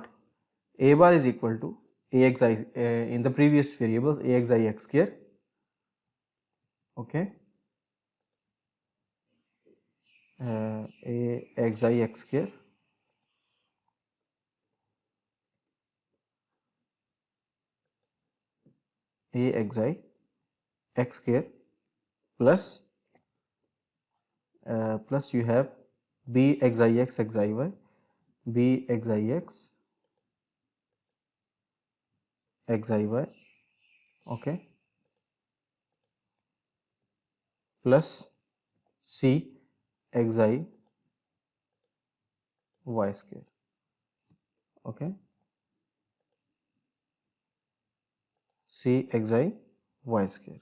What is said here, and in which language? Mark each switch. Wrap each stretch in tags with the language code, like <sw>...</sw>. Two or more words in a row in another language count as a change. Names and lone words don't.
<en>A bar is equal to axi in the previous variable axi x square, okay, axi x square axi x square plus plus you have b xi x xi y, b xi x xi y, okay, plus c xi y square, okay, c xi y square.</en>